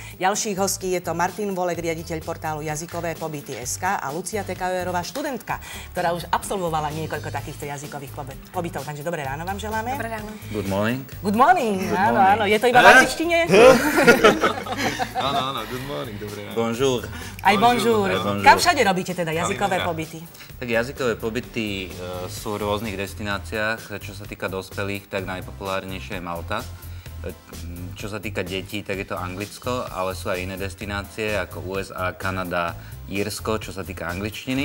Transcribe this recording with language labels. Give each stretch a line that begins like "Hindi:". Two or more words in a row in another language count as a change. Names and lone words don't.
Slovak: ďalších hostí. Je to Martin Volek, riaditeľ portálu Jazykové pobyty.sk a Lucia Tekajerová, študentka, ktorá už absolvovala niekoľko takýchto jazykových pobytov. Takže dobré ráno vám želáme. Dobré ráno.
English: Good morning. Good morning.
Slovak: Áno, áno. Je to iba v angličtine? Áno,
English: good morning,
Slovak: dobré ráno. Bonjour. Aj bonjour. Bonjour. Kam všade robíte teda jazykové pobyty? Tak jazykové pobyty sú v rôznych destináciách. Čo sa týka dospelých, tak najpopulárnejšia je Malta. Čo sa týka detí, tak je to Anglicko, ale sú aj iné destinácie ako USA, Kanada, Írsko, čo sa týka angličtiny.